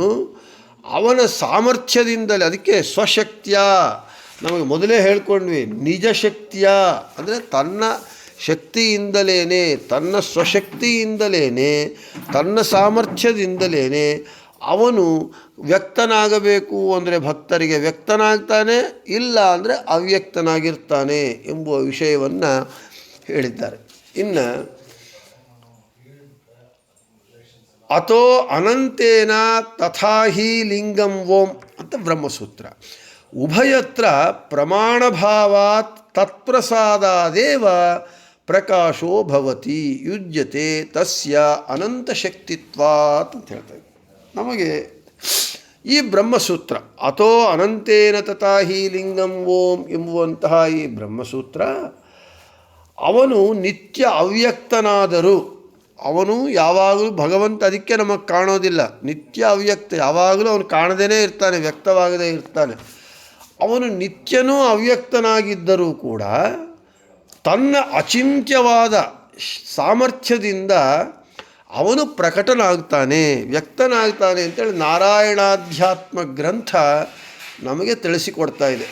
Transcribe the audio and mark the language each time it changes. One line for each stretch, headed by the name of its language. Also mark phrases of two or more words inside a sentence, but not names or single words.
Kannada: ಅವನ ಸಾಮರ್ಥ್ಯದಿಂದಲೇ, ಅದಕ್ಕೆ ಸ್ವಶಕ್ತಿಯ, ನಮಗೆ ಮೊದಲೇ ಹೇಳ್ಕೊಂಡ್ವಿ, ನಿಜ ಶಕ್ತಿಯ ಅಂದರೆ ತನ್ನ ಶಕ್ತಿಯಿಂದಲೇ, ತನ್ನ ಸ್ವಶಕ್ತಿಯಿಂದಲೇ, ತನ್ನ ಸಾಮರ್ಥ್ಯದಿಂದಲೇ ಅವನು ವ್ಯಕ್ತನಾಗಬೇಕು ಅಂದರೆ ಭಕ್ತರಿಗೆ ವ್ಯಕ್ತನಾಗ್ತಾನೆ, ಇಲ್ಲ ಅಂದರೆ ಅವ್ಯಕ್ತನಾಗಿರ್ತಾನೆ ಎಂಬುವ ವಿಷಯವನ್ನು ಹೇಳಿದ್ದಾರೆ.
Sanskrit: ಇನ್ನು ಅಥೋ ಅನಂತೇನ ತಥಾಹಿ ಲಿಂಗಂ ಓಂ
Kannada: ಅಂತ ಬ್ರಹ್ಮಸೂತ್ರ.
Sanskrit: ಉಭಯತ್ರ ಪ್ರಮಾಣಭಾವಾತ್ ತತ್ಪ್ರಸಾದಾದೇವ ಪ್ರಕಾಶೋ ಭವತಿ ಯುಜ್ಯತೆ ತಸ್ಯ ಅನಂತಶಕ್ತಿತ್ವಾತ್
Kannada: ಅಂತ ಹೇಳ್ತಾರೆ. ನಮಗೆ ಈ ಬ್ರಹ್ಮಸೂತ್ರ
Sanskrit: ಅಥೋ ಅನಂತೇನ ತಥಾಹಿ ಲಿಂಗಂ ಓಂ
Kannada: ಎಂಬುವಂತಹ ಈ ಬ್ರಹ್ಮಸೂತ್ರ, ಅವನು ನಿತ್ಯ ಅವ್ಯಕ್ತನಾದರೂ ಅವನು ಯಾವಾಗಲೂ ಭಗವಂತ ಅದಕ್ಕೆ ನಮಗೆ ಕಾಣೋದಿಲ್ಲ. ನಿತ್ಯ ಅವ್ಯಕ್ತ, ಯಾವಾಗಲೂ ಅವನು ಕಾಣದೇ ಇರ್ತಾನೆ, ವ್ಯಕ್ತವಾಗದೇ ಇರ್ತಾನೆ. ಅವನು ನಿತ್ಯನೂ ಅವ್ಯಕ್ತನಾಗಿದ್ದರೂ ಕೂಡ ತನ್ನ ಅಚಿಂತ್ಯವಾದ ಸಾಮರ್ಥ್ಯದಿಂದ ಅವನು ಪ್ರಕಟನಾಗ್ತಾನೆ, ವ್ಯಕ್ತನಾಗ್ತಾನೆ ಅಂತೇಳಿ ನಾರಾಯಣಾಧ್ಯಾತ್ಮ ಗ್ರಂಥ ನಮಗೆ ತಿಳಿಸಿಕೊಡ್ತಾ ಇದೆ.